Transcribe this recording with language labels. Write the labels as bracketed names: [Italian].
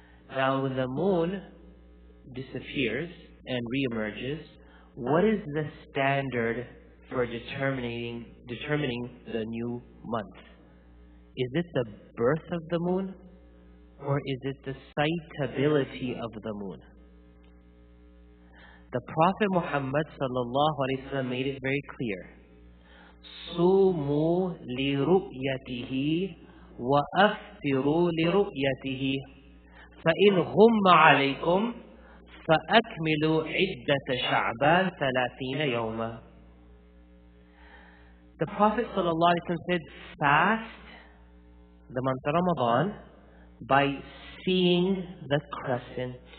[English] Now, when the moon disappears and reemerges, what is the standard for determining the new month? Is it the birth of the moon, or is it the sightability of the moon? The Prophet Muhammad ﷺ made it very clear. [Arabic] صوموا لرؤيته وأفطروا لرؤيته فإن غم عليكم فأكملوا عدة شعبان 30 يوما. [English] The Prophet ﷺ said, fast the month of Ramadan by seeing the crescent.